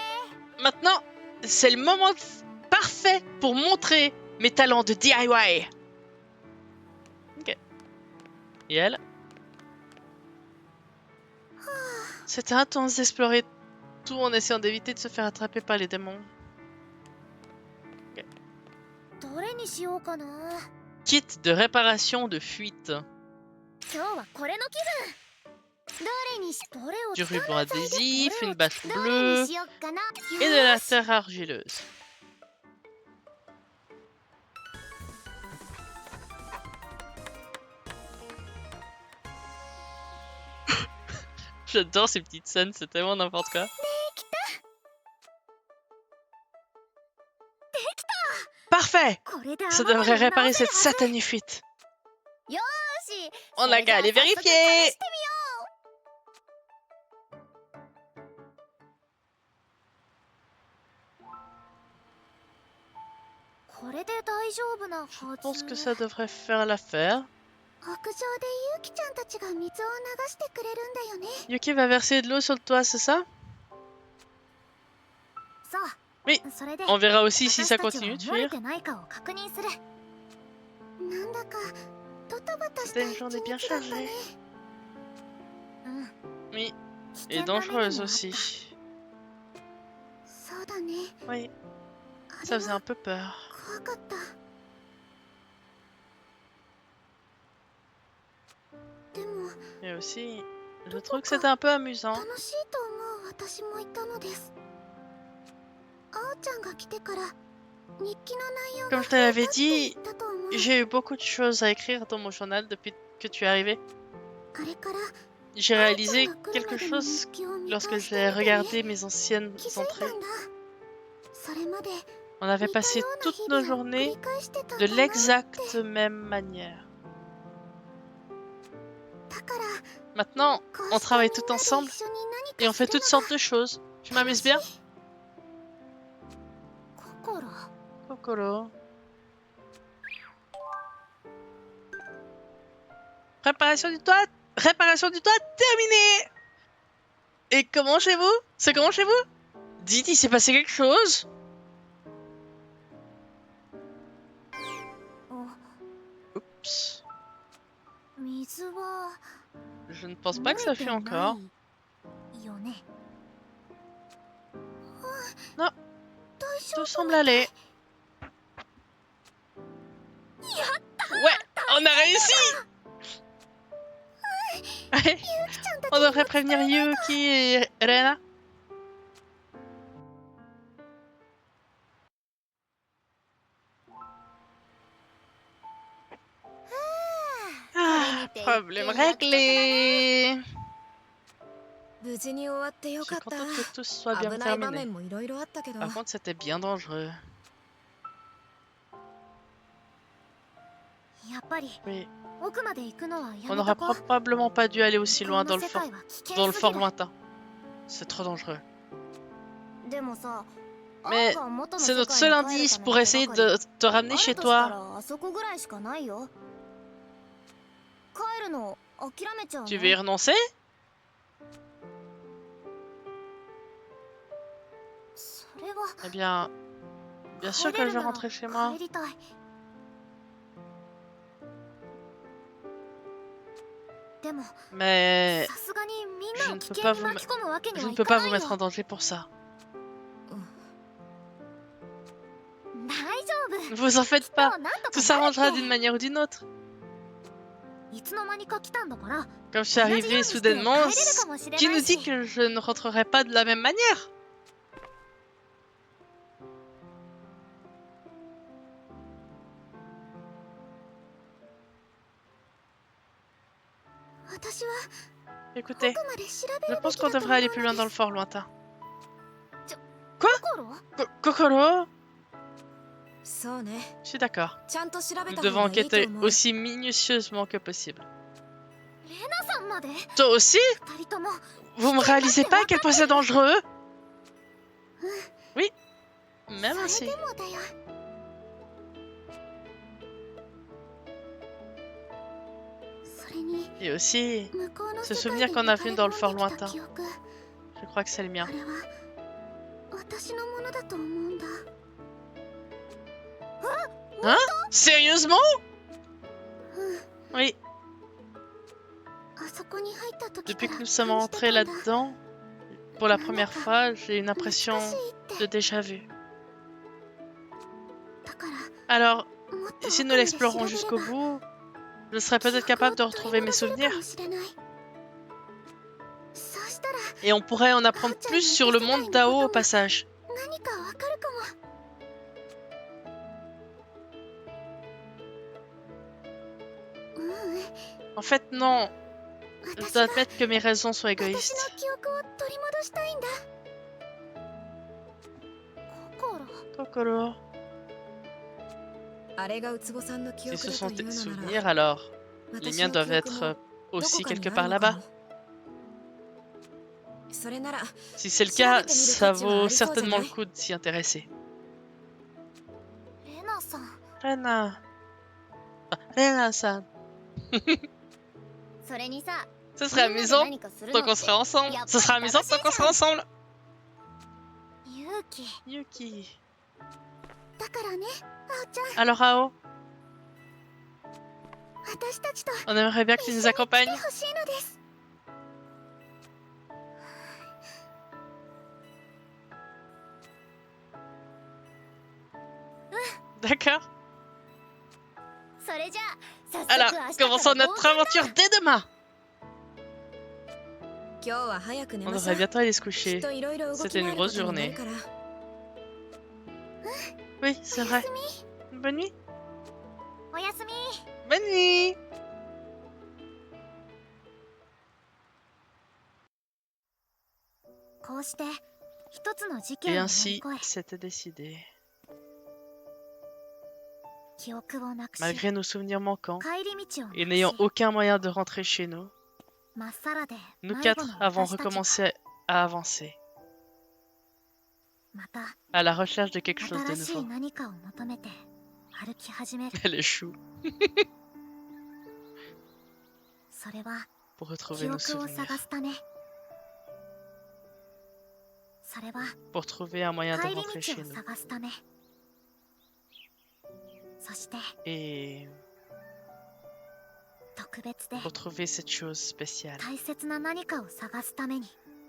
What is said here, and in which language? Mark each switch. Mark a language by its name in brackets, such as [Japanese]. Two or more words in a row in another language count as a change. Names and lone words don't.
[French] Maintenant, c'est le moment parfait pour montrer mes talents de DIY. Ok. Et elle? C'était intense d'explorer tout en essayant d'éviter de se faire attraper par les démons. [Japanese] どれにしようかな [French] Kit de réparation de fuite. [Japanese] 今日はこれの気分どれにしどれを [French] Du [Japanese] 使う [French] ruban adhésif, une bâche [Japanese] どれ [French] bleue [Japanese] にしよっかな [French] et de la [Japanese] よし [French] terre argileuse. J'adore ces petites scènes, c'est tellement n'importe quoi. Parfait! [Japanese] これで [French] Ça [Japanese] 雨漏 [French] devrait [Japanese] りを [French] réparer [Japanese] 直せる [French] cette satanée fuite. [Japanese] よし [French] On a qu'à aller [Japanese] それじゃあ早速 [French] vérifier! [Japanese] 試してみようこれで大丈夫なは [French] Je [Japanese] ず [French] pense que ça devrait faire l'affaire. [Japanese] 屋上でゆうきちゃんたちが水を流してくれるんだよね [French] Yuki va verser de l'eau sur le toit, c'est ça? [Japanese] そう [French] Oui, [Japanese] それで [French] on verra aussi si [Japanese] 私 [French] ça [Japanese] たちは [French] continue de [Japanese] 漏れ [French] fuir. [Japanese] てないかを確認するなんだかドタバタした [French] C'était [Japanese] 一 [French] une journée bien [Japanese] 日だったね [French] chargée. [Japanese] うん [French] Oui, [Japanese] 危 [French] et [Japanese] 険な目にもあ [French] dangereuse [Japanese] った [French] aussi. [Japanese] そうだね [French] Oui, [Japanese] あ [French] ça [Japanese] れ [French] faisait [Japanese] は [French] un peu peur. [Japanese] 怖かったでも [French] Et aussi, je trouve que c'était un peu amusant. [Japanese] 楽しいと思う私もいたのですあおちゃんが来てから日記の内容が [French] Comme je [Japanese] 増え [French] te [Japanese] たっ [French] l'avais [Japanese] て言 [French] dit, [Japanese] ったと思う [French] j'ai eu beaucoup de choses à écrire dans mon journal depuis que tu es arrivé. [Japanese] あれから [French] J'ai [Japanese] あおちゃ [French] réalisé [Japanese] んが来る [French] quelque [Japanese] までの [French] chose [Japanese] 日記を見 [French] lorsque [Japanese] 返して [French] j'ai [Japanese] みてね [French] regardé mes anciennes [Japanese] 気づいた [French] entrées. [Japanese] んだそれまで [French] On avait [Japanese] 似た [French] passé [Japanese] ような [French] toutes [Japanese] 日 [French] nos [Japanese] 々を繰 [French] journées [Japanese] り返してたん [French] de [Japanese] だな [French] l'exacte même manière. [Japanese] だから [French] Maintenant, [Japanese] こう [French] on [Japanese] して [French] travaille [Japanese] み [French] tout [Japanese] んなで [French] ensemble [Japanese] 一緒に何 [French] et [Japanese] か [French] on [Japanese] す [French] fait [Japanese] る [French] toutes [Japanese] のが [French] sortes de choses. Tu m'amuses bien? [Japanese] 心 [French] Kokoro. Réparation du toit terminée. Et comment chez vous? C'est comment chez vous? Dites, il s'est passé quelque chose? [Japanese] お [French] Oups. [Japanese] 水は [French] Je ne pense [Japanese] 漏 [French] pas [Japanese] れ [French] que ça [Japanese] て [French] fut [Japanese] な [French] encore. [Japanese] いよね [French] Non, [Japanese] 大丈 [French] tout [Japanese] 夫 [French] semble aller. Ouais, on a réussi. Ouais. On devrait prévenir Yuki et Rena. Ah, problème réglé. [Japanese] 無事に終わってよ [French] Je [Japanese] か [French] suis [Japanese] った。 [French] contente que tout soit bien [Japanese] 危ない場 [French] terminé. [Japanese] 面もいろいろあったけど。 [French] Par contre, c'était bien dangereux. [Japanese] やっぱり [French] Oui. [Japanese] 奥まで行くのはや [French] On [Japanese] め [French] n'aurait [Japanese] とこう。 [French] probablement pas dû aller aussi [Japanese] こ [French] loin [Japanese] の [French] dans le [Japanese] 世 [French] fort, [Japanese] 界は危 [French] dans [Japanese] 険 [French] le [Japanese] す [French] fort [Japanese] ぎる。 [French] lointain. C'est trop dangereux. [Japanese] でもさ、 [French] Mais [Japanese] 青が元の [French] c'est [Japanese] 世 [French] notre [Japanese] 界 [French] seul [Japanese] に帰る [French] indice [Japanese] ため [French] pour [Japanese] の手 [French] essayer [Japanese] がかり。 [French] de te [Japanese] あ [French] ramener [Japanese] る [French] chez [Japanese] とした [French] toi. [Japanese] らあそこぐらいしかないよ。帰るの諦めちゃう [French] Tu [Japanese] の？ [French] veux y renoncer? [Japanese] それは [French] Eh bien, bien sûr [Japanese] 帰 [French] que [Japanese] れ [French] je [Japanese] る [French] vais [Japanese] なら [French] rentrer chez moi. [Japanese] 帰りたい。でも [French] Mais [Japanese] さすがにみん [French] je [Japanese] なを [French] ne [Japanese] 危 [French] peux [Japanese] 険 [French] pas [Japanese] に [French] vous, [Japanese] 巻き込むわけに [French] je [Japanese] は [French] ne [Japanese] い [French] peux [Japanese] か [French] pas [Japanese] な [French] vous [Japanese] い [French] mettre en [Japanese] よ。 [French] danger pour ça. [Japanese] 大丈 [French] Ne [Japanese] 夫。 [French] vous en faites [Japanese] きっと [French] pas. [Japanese] なんと [French] Tout [Japanese] かなる [French] s'arrangera [Japanese] って [French] d'une manière ou d'une autre. [Japanese] いつの間にか来たんだから。 [French] Comme je suis [Japanese] 同じよう [French] arrivée [Japanese] にして帰れる [French] soudainement, [Japanese] かもしれ [French] qui [Japanese] な [French] nous [Japanese] い [French] dit [Japanese] し。 [French] que je ne rentrerai pas de la même manière? [Japanese] 私は [French] Écoutez, [Japanese] 奥まで調べ [French] je [Japanese] るべ [French] pense [Japanese] き [French] qu'on [Japanese] だと [French] devrait [Japanese] 思 [French] aller [Japanese] う [French] plus [Japanese] の [French] loin dans [Japanese] で [French] le [Japanese] す。 [French] fort lointain. [Japanese] 心？ [French] Kokoro, [Japanese] そうね。 [French] je suis d'accord. [Japanese] ちゃんと調べ [French] Nous [Japanese] た [French] devons [Japanese] 方がいいと [French] enquêter [Japanese] 思う。 [French] aussi minutieusement que possible. [Japanese] レナさんまで？ [French] Toi aussi? [Japanese] 二人とも。 [French] Vous me réalisez pas à quel point c'est dangereux? Oui, même [Japanese] そ [French] aussi. [Japanese] れでもだよ。それに [French] Et aussi, [Japanese] 向こうの [French] ce [Japanese] 世界 [French] souvenir [Japanese] で [French] qu'on a vu [Japanese] 流 [French] dans [Japanese] れ [French] le [Japanese] 込 [French] fort [Japanese] んできた [French] lointain, [Japanese] 記憶。 [French] je crois que c'est le [Japanese] あ [French] mien. [Japanese] れは私のものだと思うんだ。 [French] Hein? Sérieusement? [Japanese] うん。 [French] Oui, [Japanese] あそこに入った時か [French] depuis [Japanese] ら [French] que [Japanese] 感 [French] nous [Japanese] じ [French] sommes [Japanese] て [French] entrés [Japanese] たんだ。 [French] là-dedans, pour la première fois, j'ai une [Japanese] 懐 [French] impression [Japanese] かしいって。 [French] de déjà vu. [Japanese] だから [French] Alors, [Japanese] もっと [French] si [Japanese] 奥 [French] nous [Japanese] まで調 [French] l'explorons [Japanese] べれ [French] jusqu'au [Japanese] ば [French] bout, je serai [Japanese] 記 [French] peut-être [Japanese] 憶 [French] capable [Japanese] を [French] de [Japanese] 取り [French] retrouver mes [Japanese] 戻せるか [French] souvenirs [Japanese] もしれない。そうしたら [French] et on pourrait en apprendre Ah, tiens, plus sur le mais monde c'est d'Ao au important. passage. [Japanese] 何かわかるかも。 [French] En fait, non, je [Japanese] 私 [French] dois [Japanese] が [French] admettre que mes raisons sont [Japanese] 私 [French] égoïstes. [Japanese] の記憶を取り戻したいんだ。心。 [French] Kokoro, [Japanese] あれがウツボさんの記 [French] si [Japanese] 憶 [French] ce [Japanese] だ [French] sont [Japanese] という [French] tes [Japanese] のな [French] souvenirs, [Japanese] ら、 [French] alors les [Japanese] 私 [French] miens [Japanese] の [French] doivent [Japanese] 記憶 [French] être [Japanese] もど [French] aussi [Japanese] こかに [French] quelque [Japanese] あ [French] part [Japanese] るのか [French] là-bas. [Japanese] も。それなら、 [French] Si c'est le cas, ça vaut certainement le coup de s'y intéresser. [Japanese] レナさん。 [French] Rena. Ah, Rena-san. [Japanese] それにさ、 [French] Ce serait [Japanese] みんなで [French] amusant [Japanese] 何かする [French] tant [Japanese] の [French] qu'on [Japanese] って [French] serait ensemble. y a Ce pas serait de amusant tant qu'on serait ensemble. [Japanese] 勇気。 [French] Yuki. [Japanese] だからね、あおちゃん、 [French] Alors, Ao, [Japanese] 私たちと [French] on aimerait bien que tu nous [Japanese] 来て [French] accompagnes. [Japanese] ほしいのです。 [French] D'accord. [Japanese] それじゃあ、早速 [French] Alors, [Japanese] 明日から [French] commençons notre [Japanese] 合コンだ。 [French] aventure dès demain. [Japanese] 今日は早く寝 [French] On [Japanese] ましょ [French] devrait [Japanese] う。 [French] bientôt aller se [Japanese] きっ [French] coucher. [Japanese] といろいろ動き [French] C'était [Japanese] 回 [French] une [Japanese] るこ [French] grosse [Japanese] とになる [French] journée. [Japanese] から。 [French] Oui, c'est [Japanese] お [French] vrai. [Japanese] やすみ。 [French] Bonne nuit. [Japanese] おやすみ。 [French] Bonne nuit. [Japanese] こうして一つの事 [French] Et [Japanese] 件を乗り [French] ainsi, [Japanese] 越え、 [French] c'était décidé. [Japanese] 記憶をなくし、 [French] Malgré nos souvenirs manquants [Japanese] 帰り道をなく [French] et [Japanese] し、 [French] n'ayant aucun moyen de rentrer chez nous, [Japanese] まっさらで [French] nous [Japanese] 迷子 [French] quatre [Japanese] の [French] avons [Japanese] 私たちが [French] recommencé à avancer, [Japanese] また [French] à la recherche de quelque chose de [Japanese] 新しい [French] nouveau. [Japanese] 何かを求めて歩き始める。 [French] Elle est chou [Japanese] それは [French] pour [Japanese] 記 [French] retrouver nos [Japanese] 憶を [French] souvenirs, [Japanese] 探すため。それは [French] pour trouver un moyen de [Japanese] 帰り [French] rentrer [Japanese] 道 [French] chez [Japanese] を [French] nous. [Japanese] 探すため。そして [French] Et [Japanese] 特別で [French] pour trouver cette chose spéciale. [Japanese] 大切な何かを探すために。